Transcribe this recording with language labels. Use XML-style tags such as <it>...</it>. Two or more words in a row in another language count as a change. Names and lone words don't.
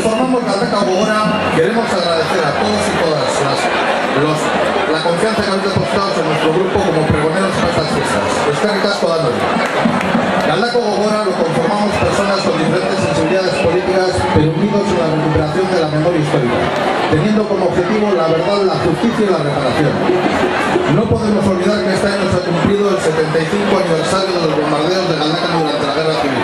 <es>somos Galdakao Gogora, queremos agradecer a todos y todas la confianza que habéis depositado en nuestro grupo como pregoneros para estas fiestas.</es> <eu>Eskerrik asko danoi.</eu> <es>Galdakao Gogora lo conformamos personas con diferentes sensibilidades políticas, pero unidos en la recuperación de la memoria histórica, teniendo como objetivo la verdad, la justicia y la reparación. No podemos olvidar que este año se ha cumplido el 75 aniversario de los bombardeos de Galdakao durante la Guerra Civil.</es>